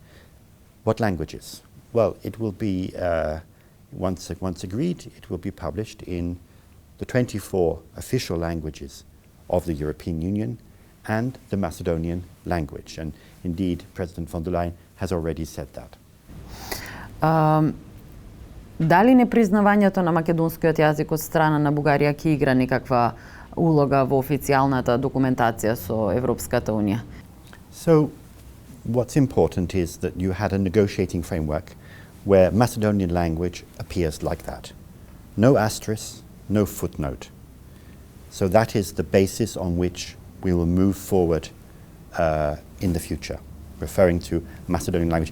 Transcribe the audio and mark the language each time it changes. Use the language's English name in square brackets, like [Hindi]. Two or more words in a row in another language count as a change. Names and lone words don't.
[English] What languages? Well, it will be, once agreed, it will be published in the 24 official languages of the European Union and the Macedonian language. And indeed, President von der Leyen has already said that. [Macedonian] Дали непризнавањето на македонскиот јазик од страна на Бугарија ќе игра некаква улога во официјалната документација со Европската унија? [English] So, what's important is that you had a negotiating framework where Macedonian language appears like that. No asterisk, no footnote. So that is the basis on which we will move forward in the future, referring to Macedonian language.